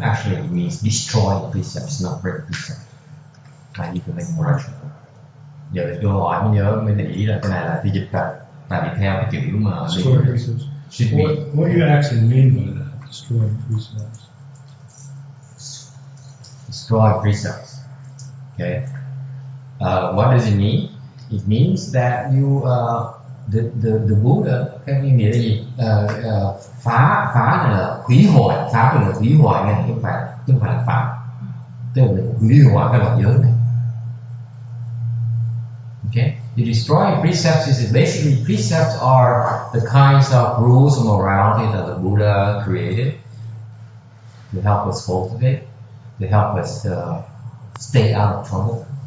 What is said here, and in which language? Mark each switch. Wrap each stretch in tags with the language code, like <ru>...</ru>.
<en>Actually, it means destroy the precepts, not break precepts. I need to make correction.</en> <vi>Giờ tôi hỏi mới nhớ mới để ý là cái này là tôi dịch ra, tại vì theo cái chữ mà</vi> <en>destroy precepts. What do you actually mean by that? Destroy precepts. Destroy precepts. Okay. What does it mean? It means that you the Buddha,</en> <vi>cái nghĩa là gì? Phá là hủy hoại, phá là hủy hoại này, chứ không phải là phạm. Tức là hủy hoại cái loại giới này.</vi> <en>Okay. You destroy precepts is basically precepts are the kinds of rules of morality that the Buddha created to help us cultivate, to help us stay out of trouble.</en>